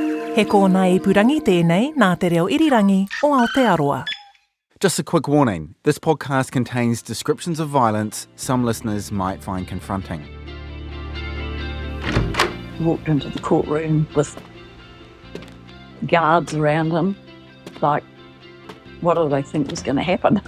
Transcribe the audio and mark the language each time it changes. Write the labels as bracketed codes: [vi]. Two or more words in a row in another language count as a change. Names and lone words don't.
[mi] He kōna e purangi tēnei nā te reo irirangi o Aotearoa. [en] Just a quick warning, this podcast contains descriptions of violence some listeners might find confronting. Walked into the courtroom with guards around him, like, what do they think was going to happen?